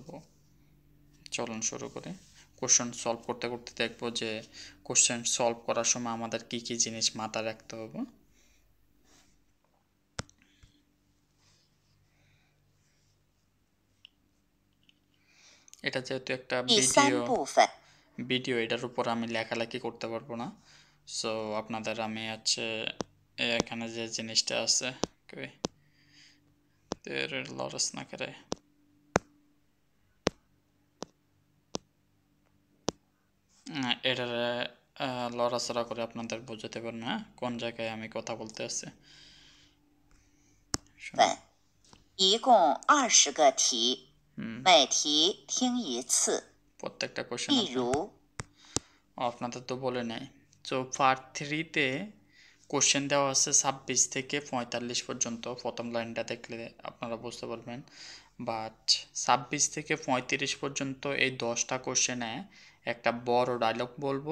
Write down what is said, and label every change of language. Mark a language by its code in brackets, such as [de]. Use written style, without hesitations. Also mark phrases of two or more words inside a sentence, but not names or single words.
[bn] চলুন শুরু করি। [en] question solve [bn] করতে করতে দেখব যে [en] question solve [bn] করার সময় আমাদের কি কি জিনিস মাথায় রাখতে হবে। এটা যেহেতু একটা [zh] 第三部分 [bn] ভিডিও এটার উপর আমি লেখালেখি করতে পারবো না। সো আপনাদের আমি এখানে যে জিনিসটা আছে লরস না করে এটার লড়াচড়া করে আপনাদের বোঝাতে পারবো না কোন জায়গায় আমি কথা বলতে আসছি। [zh] 本，一共20个题，每题听一次。 [bn] প্রত্যেকটা কোশ্চেন [zh] 例如， [bn] আপনাদের তো বলে নেই। সো পার্ট 3-তে কোশ্চেন দেওয়া আছে 26 থেকে 45 পর্যন্ত। প্রথম লাইনটা দেখলে আপনারা বুঝতে পারবেন। বাট 26 থেকে 35 পর্যন্ত এই 10টা কোশ্চেনে একটা বড় ডায়লগ বলবো।